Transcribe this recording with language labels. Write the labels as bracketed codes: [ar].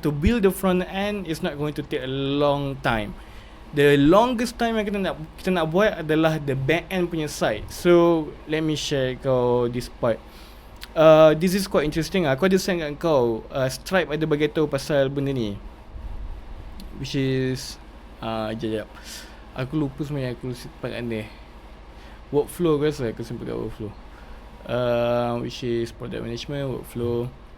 [en] To build the front end is not going to take a long time. The longest time [ms] yang kita nak buat adalah [en] the back end punya side. So let me share kau this part. This is quite interesting. [ms] Aku ada send kat kau, Stripe ada bagi tahu pasal benda ni, which is jap aku lupa sebenarnya aku simpan kat ni. [en] Workflow [ms] aku rasa aku simpan kat [en] workflow, which is product management workflow.